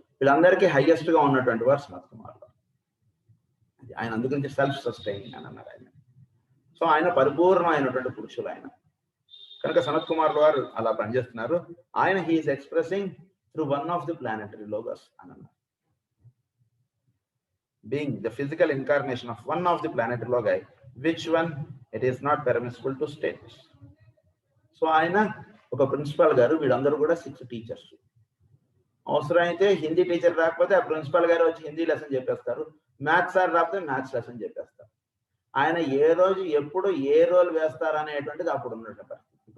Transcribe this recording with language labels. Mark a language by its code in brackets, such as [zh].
[te] వీళ్ళందరికీ హైయెస్ట్ గా ఉన్నటువంటి వారు సనత్ కుమార్. ఆయన అందుగురించి సెల్ఫ్ సస్టైనింగ్ అని అన్నారు ఆయన. సో ఆయన పరిపూర్ణమైనటువంటి పురుషులు ఆయన కనుక సనత్ కుమార్ వారు అలా పనిచేస్తున్నారు. [en] ఆయన he's expressing through one of the planetary logos [te] అని అన్నారు. [en] Being the physical incarnation of one of the planetary loci, which one it is not permissible to state. [te] So ఆయన ఒక ప్రిన్సిపాల్ గారు, వీళ్ళందరూ కూడా 6 టీచర్స్. అవసరమైతే హిందీ టీచర్ రాకపోతే ఆ ప్రిన్సిపాల్ గారు వచ్చి హిందీ లెసన్ చెప్పేస్తారు, మ్యాథ్స్ సార్ రాకపోతే మ్యాథ్స్ లెసన్ చెప్పేస్తారు. ఆయన ఏ రోజు ఎప్పుడు ఏ రోల్ వేస్తారనేటువంటిది అప్పుడు ఉన్నటువంటి పరిస్థితి.